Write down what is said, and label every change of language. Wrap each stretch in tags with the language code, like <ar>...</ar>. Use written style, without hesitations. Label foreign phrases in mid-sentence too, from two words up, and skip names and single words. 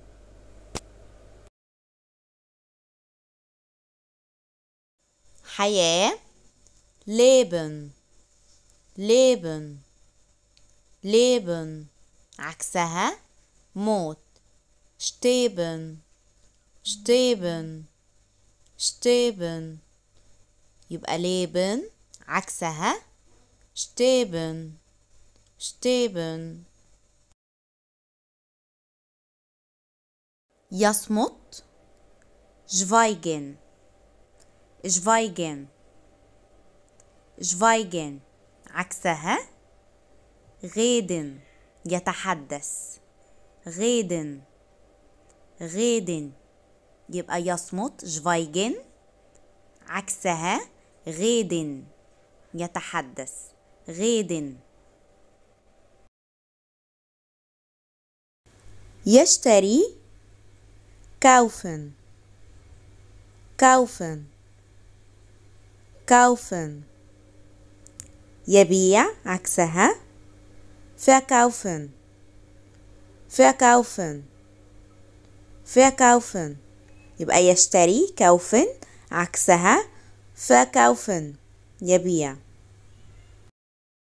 <ar>حياة leben.</ar> <de>leben. leben</de> <ar>عكسها موت.</ar> <de>sterben. sterben. sterben يبقى leben عكسها sterben. sterben يصمت schweigen. schweigen. schweigen عكسها reden يتحدث. reden. reden</de> <ar>يبقى يصمت</ar> <de>schweigen عكسها reden يتحدث. reden يشتري kaufen. kaufen. kaufen</de> <ar>يبيع عكسها</ar> <de>verkaufen. verkaufen. verkaufen</de> <ar>يبقى يشتري</ar> <de>kaufen عكسها verkaufen يبيع.</de>